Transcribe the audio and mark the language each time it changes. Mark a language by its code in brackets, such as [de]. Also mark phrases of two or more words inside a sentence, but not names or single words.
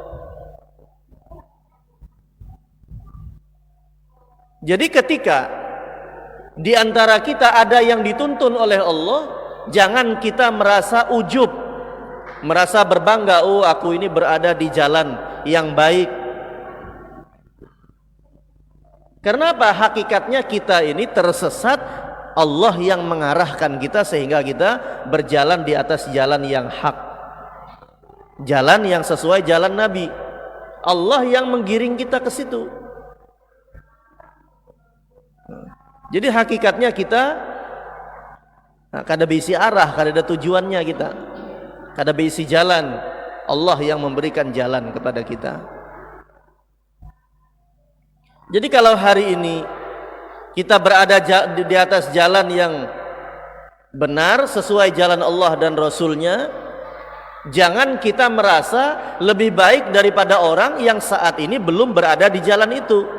[id] Jadi ketika di antara kita ada yang dituntun oleh Allah, jangan kita merasa ujub, merasa berbangga, oh aku ini berada di jalan yang baik. Karena apa? Hakikatnya kita ini tersesat, Allah yang mengarahkan kita sehingga kita berjalan di atas jalan yang hak, jalan yang sesuai jalan Nabi. Allah yang menggiring kita ke situ. Jadi hakikatnya kita [bjn] kada bisi arah, kada ada tujuannya kita, kada bisi jalan. [id] Allah yang memberikan jalan kepada kita. Jadi kalau hari ini kita berada di atas jalan yang benar sesuai jalan Allah dan Rasulnya, jangan kita merasa lebih baik daripada orang yang saat ini belum berada di jalan itu.